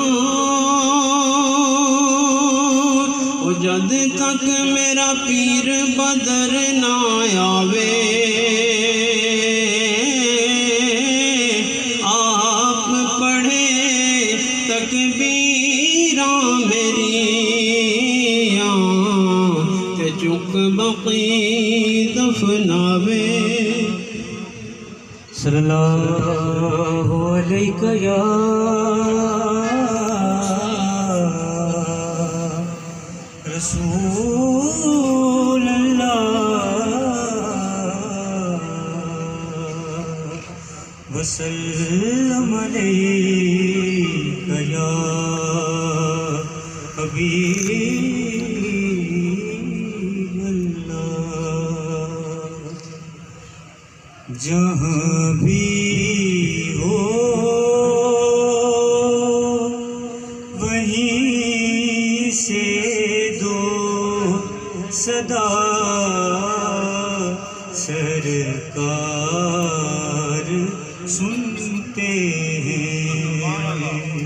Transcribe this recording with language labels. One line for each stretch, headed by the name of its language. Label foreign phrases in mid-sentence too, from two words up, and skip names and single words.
Punjabi: ਜਦ ਤਕ ਮੇਰਾ ਪੀਰ ਬਦਰ ਨਾ ਆਵੇ ਆਪ ਪੜ੍ਹੇ ਤਕਬੀਰਾ ਮੇਰੀ ਤੇ ਚੁੱਕ ਬਕੀ ਦਫ਼ਨਾਵੇ
Arabic: صلى الله عليه يا رسول الله وسلم عليك يا حبيب الله.
Hindi: जहाँ भी हो वहीं से दो सदा सरकार सुनते हैं।